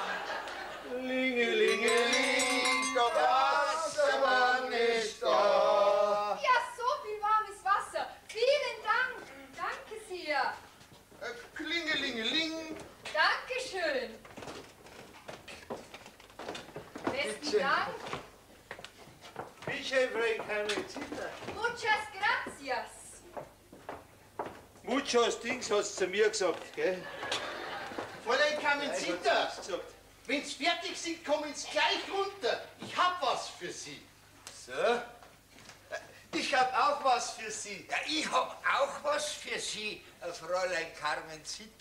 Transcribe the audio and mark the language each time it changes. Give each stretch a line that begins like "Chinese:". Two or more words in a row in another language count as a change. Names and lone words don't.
German: Lingelingeling, der Wassermann ist da. Ja, so viel warmes Wasser. Vielen Dank. Danke sehr. Klingelingeling. Dankeschön. Besten Dank. Bitte, keine Zitter.
Spanish: Muchas gracias.
German: Muchos Dings hast du zu mir gesagt, gell? Carmencita, wenn's fertig sind, kommen's gleich runter. Ich hab was für Sie. So? Ich hab auch was für Sie. Ja, ich hab auch was für Sie, Fräulein Carmencita.